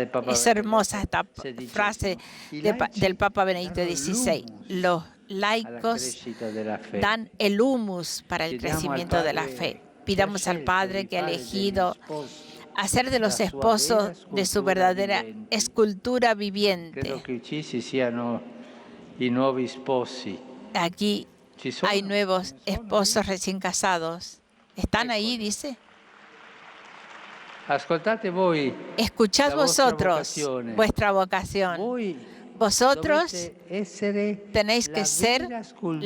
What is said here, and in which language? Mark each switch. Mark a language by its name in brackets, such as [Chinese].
[Spanish] Es hermosa esta frase del Papa Benedicto XVI. Los laicos dan el humus para el crecimiento de la fe. Pidamos al Padre que ha elegido hacer de los esposos de su verdadera escultura viviente. [Italian] Credo che ci siano i nuovi sposi. [Spanish] Aquí hay nuevos esposos recién casados. ¿Están ahí, dice? [Italian] Ascoltate voi. [Spanish] Escuchad [Italian] la vostra [Spanish] vosotros [Italian] vocazione. [Spanish] vuestra vocación. [Italian] Voi [Spanish] Vosotros tenéis que [Italian] la [Spanish] ser [Italian] vera scultura